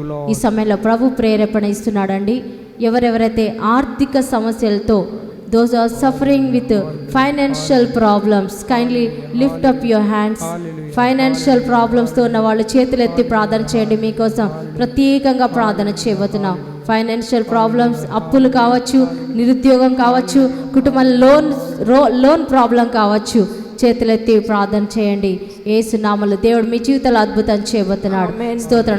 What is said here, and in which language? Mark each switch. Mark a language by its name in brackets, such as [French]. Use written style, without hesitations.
[Telugu] ఈ సమయంలో ప్రభు ప్రేరేపణ ఇస్తున్నాడండి. ఎవరెవరైతే ఆర్థిక సమస్యలతో, [English] those are suffering with financial problems, kindly lift up your hands. [Telugu] Financial ప్రాబ్లమ్స్తో ఉన్న వాళ్ళు చేతులు ఎత్తి ప్రార్థన చేయండి. మీకోసం ప్రత్యేకంగా ప్రార్థన చేయబోతున్నాం. ఫైనాన్షియల్ ప్రాబ్లమ్స్, అప్పులు కావచ్చు, నిరుద్యోగం కావచ్చు, కుటుంబంలో లోన్ ప్రాబ్లం కావచ్చు, చేతులెత్తి ప్రార్థన చేయండి. యేసు నామములో దేవుడు మీ జీవితంలో అద్భుతం చేయబోతున్నాడు. స్తోత్రం.